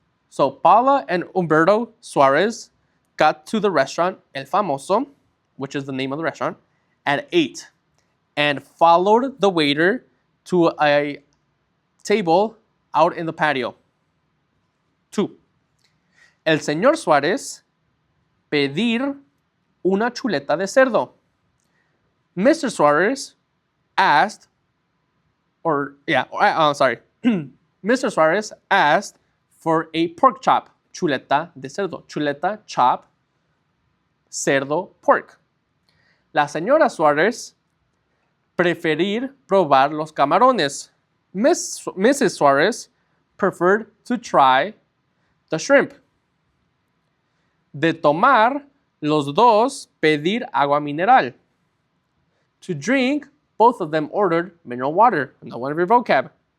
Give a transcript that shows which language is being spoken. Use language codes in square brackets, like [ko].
[en] So Paula and Humberto Suarez got to the restaurant El Famoso, which is the name of the restaurant, at 8 and followed the waiter to a table out in the patio. 2. [es] El señor Suárez pedir una chuleta de cerdo. [en] Mr. Suarez asked, Mr. Suarez asked for a pork chop, [es] chuleta de cerdo. [en] Chuleta, chop, cerdo, pork. [es] La señora Suárez preferir probar los camarones. [en] Mrs. Suarez preferred to try the shrimp. [es] De tomar, los dos pedir agua mineral. [en] To drink, both of them ordered mineral water. Another one of your vocab.